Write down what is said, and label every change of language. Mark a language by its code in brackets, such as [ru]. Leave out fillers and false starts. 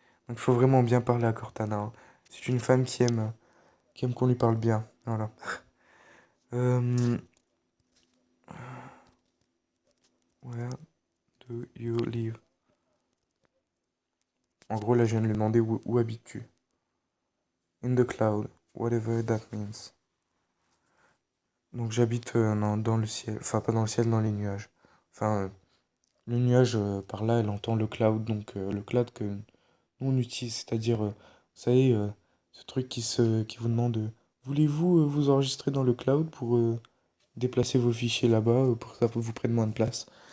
[fr] Donc il faut vraiment bien parler à Cortana, hein. C'est une femme qui aime qu'on lui parle bien. Voilà. [en] Euh, where do you live? [fr] En gros, là, je viens de lui demander où habites-tu? [en] In the cloud, whatever that means. [fr] Donc j'habite dans le ciel. Enfin, pas dans le ciel, dans les nuages. Enfin, le nuage, par là, elle entend le cloud. Donc le cloud que nous, on utilise. C'est-à-dire, vous savez, ce truc qui vous demande voulez-vous vous enregistrer dans le cloud pour déplacer vos fichiers là-bas pour que ça vous prenne moins de place.